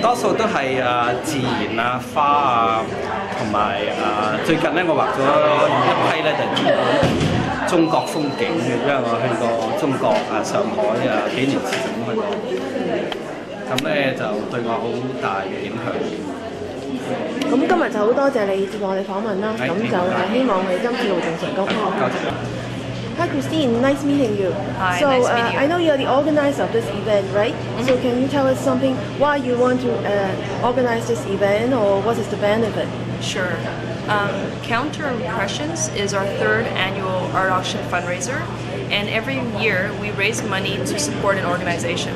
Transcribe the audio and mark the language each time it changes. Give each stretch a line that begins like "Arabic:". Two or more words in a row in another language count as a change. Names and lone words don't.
Cantonese: 多數都係自然啊、花啊，同埋最近咧我畫咗一批咧就係中國風景嘅，因為我去過中國上海幾年前咁去過，咁咧就對我好大嘅影響。咁今日就好多謝你接受我哋訪問啦，咁就希望你今次路程成功。多謝。
English: Hi Krystin, nice meeting you. Hi, so, nice meeting you. I know you're the organizer of this event, right? So can you tell us something why you want to organize this event or what is the benefit? Sure. Counter Impressions is our 3rd annual art auction fundraiser, and every year we raise money to support an organization.